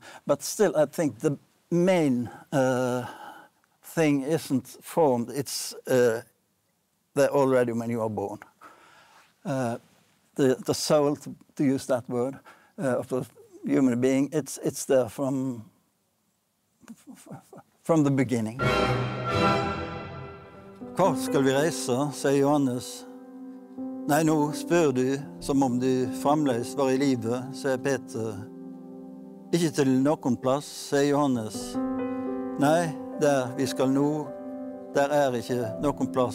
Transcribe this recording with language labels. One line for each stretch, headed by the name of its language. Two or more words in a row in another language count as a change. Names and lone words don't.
English: But still, I think the main thing isn't formed, it's there already when you are born. The soul, to use that word, of the human being, it's there from the beginning.
Norwegian: Hvor skal vi reise, sier Johannes. Nei, nå spør du som om du fremdeles var i livet, sier Peter. Ikke til noen plass, sier Johannes. Nei, der vi skal nå, der ikke noen plass.